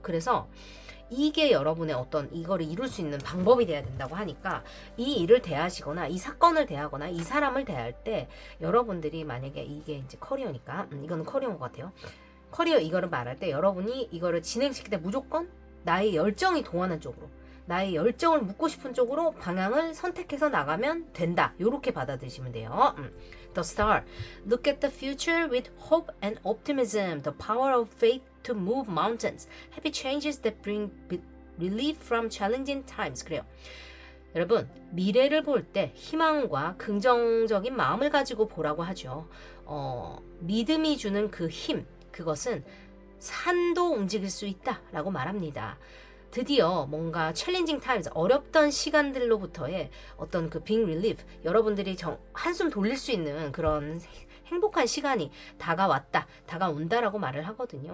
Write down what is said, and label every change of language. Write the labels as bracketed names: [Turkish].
[Korean] 그래서 이게 여러분의 어떤 이거를 이룰 수 있는 방법이 돼야 된다고 하니까, 이 일을 대하시거나 이 사건을 대하거나 이 사람을 대할 때 여러분들이 만약에 이게 이제 커리어니까 이거는 커리어인 것 같아요. 커리어 이거를 말할 때 여러분이 이거를 진행시킬 때 무조건 나의 열정이 동하는 쪽으로, 나의 열정을 묻고 싶은 쪽으로 방향을 선택해서 나가면 된다. 요렇게 받아들이시면 돼요. [English] The Star. Look at the future with hope and optimism. The power of faith to move mountains. Happy changes that bring relief from challenging times. [Korean] 그래요. 여러분, 미래를 볼 때 희망과 긍정적인 마음을 가지고 보라고 하죠. 믿음이 주는 그 힘, 그것은 산도 움직일 수 있다라고 말합니다. 드디어 뭔가 챌린징 타임즈, 어렵던 시간들로부터의 어떤 그 빅 릴리프, 여러분들이 한숨 돌릴 수 있는 그런 행복한 시간이 다가온다라고 말을 하거든요.